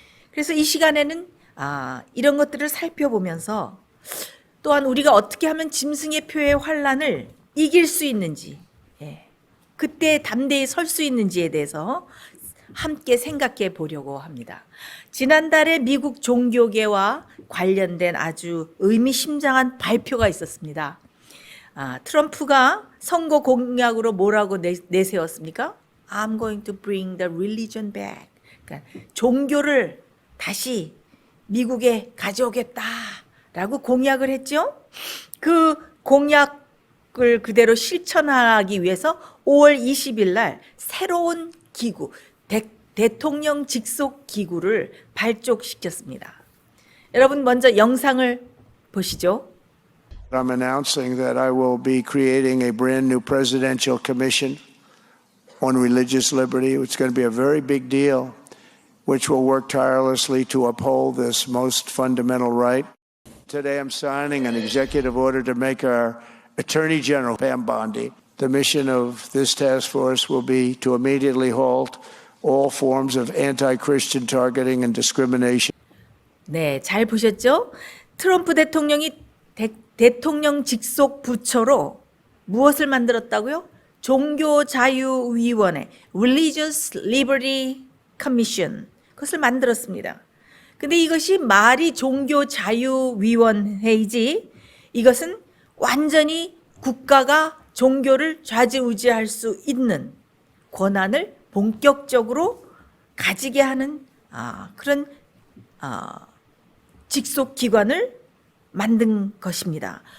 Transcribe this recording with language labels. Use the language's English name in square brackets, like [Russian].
[Korean] 그래서 이 시간에는 이런 것들을 살펴보면서 또한 우리가 어떻게 하면 짐승의 표의 환란을 이길 수 있는지, 그때 담대히 설 수 있는지에 대해서 함께 생각해 보려고 합니다. 지난달에 미국 종교계와 관련된 아주 의미심장한 발표가 있었습니다. 트럼프가 선거 공약으로 뭐라고 내세웠습니까? [English] I'm going to bring the religion back. [Korean] 그러니까 종교를 다시 미국에 가져오겠다라고 공약을 했죠. 그 공약을 그대로 실천하기 위해서 5월 20일 날 새로운 기구, 대통령 직속 기구를 발족시켰습니다. 여러분 먼저 영상을 보시죠. [English] I'm announcing that I will be creating a brand new presidential commission on religious liberty. It's going to be a very big deal. which will work tirelessly to uphold this most fundamental right. Today I'm signing an executive order to make our Attorney General, Pam Bondi. The mission of this task force will be to immediately halt all forms of anti-Christian targeting and discrimination. [Korean] 네, 잘 보셨죠? 트럼프 대통령이 대통령 직속 부처로 무엇을 만들었다고요? 종교자유위원회, Religious Liberty Commission, 그것을 만들었습니다. 근데 이것이 말이 종교자유위원회이지, 이것은 완전히 국가가 종교를 좌지우지할 수 있는 권한을 본격적으로 가지게 하는 그런 직속 기관을 만든 것입니다.